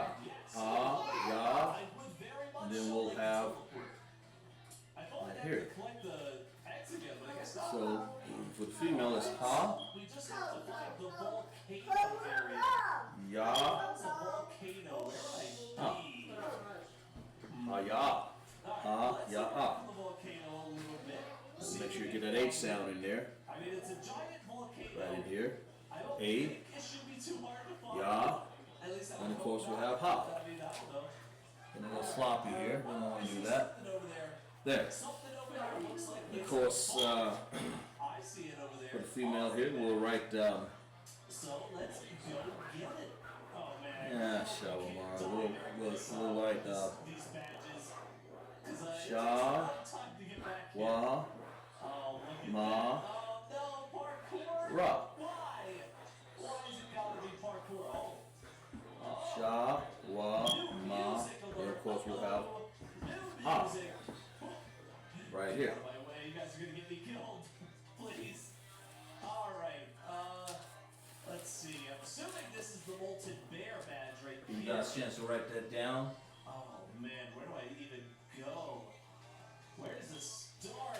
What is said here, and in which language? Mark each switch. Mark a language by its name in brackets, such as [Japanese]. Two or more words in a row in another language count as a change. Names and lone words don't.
[English] Ya. And then we'll have right here. So for the female it's ha. We just have to find the volcano area. Ya. That's a volcano. Ha. Hiya. Ha. Ya. Ha. The volcano a little bit. Make sure you get that H sound in there. I mean, it's a giant volcano. Right in here. I don't A. think it should be too hard to find. Ya. At least I And of hope course we not. have ha. I mean, I don't know. And a little sloppy here. We don't want to do that. Something over there. There. Something over there looks like Of it's course, I see it over there. for the female here, we'll write So let's go get it. Oh man. yeah, Shawamar. We'll write These badges. 'Cause, Sha. time to get back here. wa, Oh, look at ma, that. Oh no, parkour. ra. Why? Why is it gotta be parkour? Oh. Sha, wa, ma, and of course we'll have ha right here. By the way, you guys are gonna get me killed. Please. Alright, let's see. I'm assuming this is the Molten Bear badge right here. got a chance to write that down. Oh man, where do I even go? Where does this start?